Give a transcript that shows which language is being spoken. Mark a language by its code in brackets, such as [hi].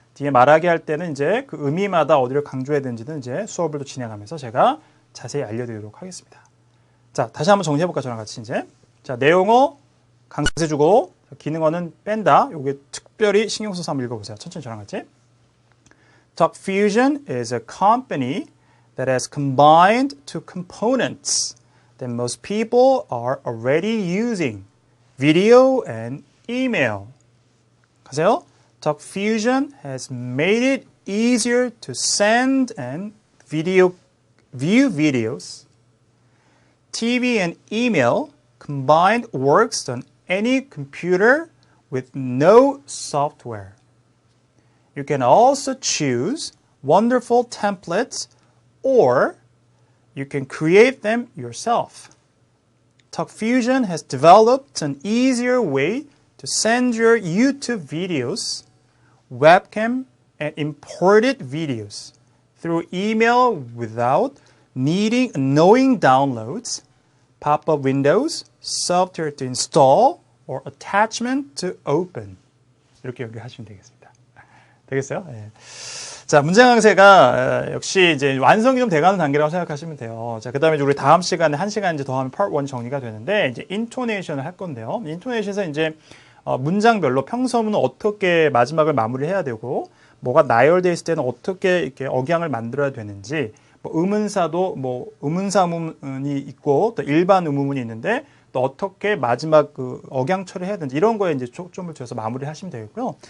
[ko] 뒤에 말하기 할 때는 이제 그 의미마다 어디를 강조해야 되는지는 이제 수업을 또 진행하면서 제가 자세히 알려드리도록 하겠습니다. 자, 다시 한번 정리해볼까 저랑 같이 이제. 자, 내용어 강세 주고 기능어는 뺀다. 요게 특별히 신경 써서 한번 읽어보세요. 천천히 저랑 같이. [en] Talk Fusion is a company that has combined two components that most people are already using, video and email. [ko] 가세요. [en] Talk Fusion has made it easier to send and view videos. TV and email combined works on any computer with no software. You can also choose wonderful templates or you can create them yourself. TalkFusion has developed an easier way to send your YouTube videos, webcam, and imported videos through email without needing knowing downloads, pop-up windows, software to install, or attachment to open. [ko] 이렇게 연결하시면 되겠습니다. 되겠어요? 네. 자, 문장 강세가 역시 이제 완성이 좀 돼가는 단계라고 생각하시면 돼요. 자, 그 다음에 우리 다음 시간에 1시간 이제 더 하면 part 1 정리가 되는데, 이제 intonation을 할 건데요. intonation에서 이제 문장별로 평서문은 어떻게 마지막을 마무리해야 되고, 뭐가 나열되어 있을 때는 어떻게 이렇게 억양을 만들어야 되는지, 뭐 의문사도 뭐 의문사 의문이 있고 또 일반 의문문이 있는데 또 어떻게 마지막 그 억양 처리해야 되는지 이런 거에 이제 초점을 두어서 마무리하시면 되겠고요.